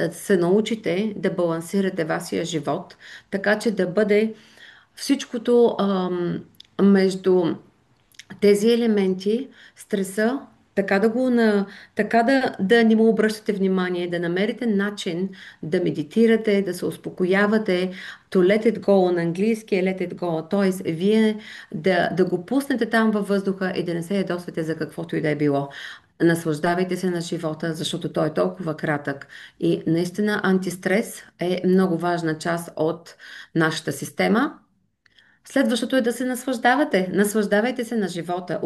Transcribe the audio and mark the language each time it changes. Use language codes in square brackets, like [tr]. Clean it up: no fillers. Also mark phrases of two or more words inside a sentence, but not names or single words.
[bg] да се научите да балансирате вашия живот, така че да бъде всичкото между тези елементи, стреса, така да не му обръщате внимание, да намерите начин да медитирате, да се успокоявате, [en] to let it go [bg] на английски е [en] let it go, [bg] т.е. вие да го пуснете там във въздуха и да не се ядосвате за каквото и да е било. Наслаждавайте се на живота, защото той е толкова кратък. И наистина антистрес е много важна част от нашата система. Следващото е да се наслаждавате. Наслаждавайте се на живота.